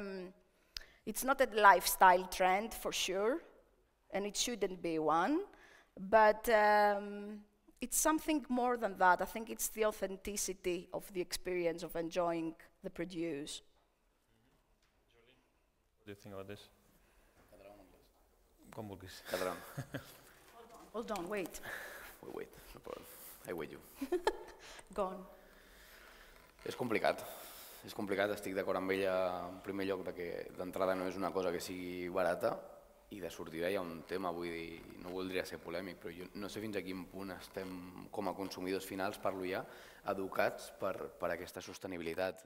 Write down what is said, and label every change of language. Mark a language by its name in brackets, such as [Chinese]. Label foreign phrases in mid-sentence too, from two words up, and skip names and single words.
[English] It's not a lifestyle trend for sure, and it shouldn't be one, but it's something more than that. I think it's the authenticity of the experience of enjoying the produce. What do you think about this? [Catalan] com vulguis. Català. [English] Hold on, wait. Wait, no problem. I wait you. Go on. [Catalan] És complicat, estic d'acord amb ella en primer lloc perquè d'entrada no és una cosa que sigui barata i de sortida hi ha un tema, vull dir, no voldria ser polèmic, però jo no sé fins a quin punt estem com a consumidors finals, parlo ja, educats per aquesta sostenibilitat.